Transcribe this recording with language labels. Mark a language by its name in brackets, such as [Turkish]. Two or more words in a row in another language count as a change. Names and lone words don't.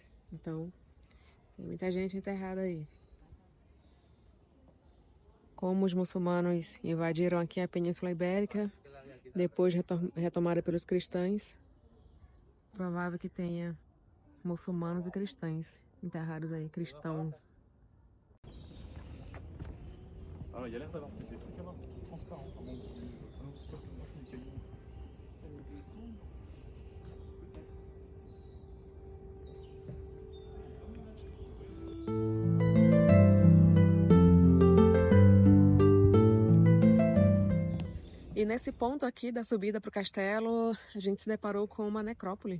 [Portuguese] Então, tem muita gente enterrada aí. Como os muçulmanos invadiram aqui a Península Ibérica, depois retomada pelos cristãos, provável que tenha muçulmanos e cristãos enterrados aí, cristãos. [French] Ah ouais, il y a l'air d'avoir des trucs là-bas, transparents. Ah bon, ah non, c'est pas ça, c'est des cailloux. [Portuguese] E nesse ponto aqui da subida para o castelo, a gente se deparou com uma necrópole.